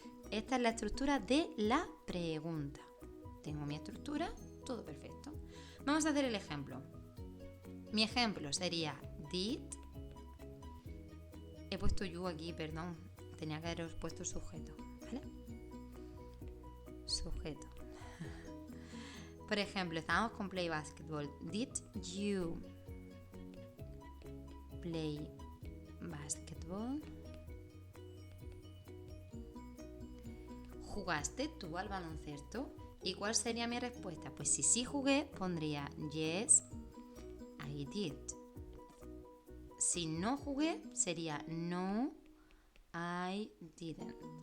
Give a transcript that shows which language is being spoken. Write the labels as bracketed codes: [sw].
[es] Esta es la estructura de la pregunta. Tengo mi estructura, todo perfecto. Vamos a hacer el ejemplo. Mi ejemplo sería did. He puesto you aquí, perdón. Tenía que haberos puesto sujeto, ¿vale? Sujeto. Por ejemplo, estábamos con [en] play basketball. Did you play basketball? [es] ¿Jugaste tú al baloncesto? ¿Y cuál sería mi respuesta? Pues si sí jugué, pondría [en] yes, I did. [es] Si no jugué, sería [en] no, I didn't.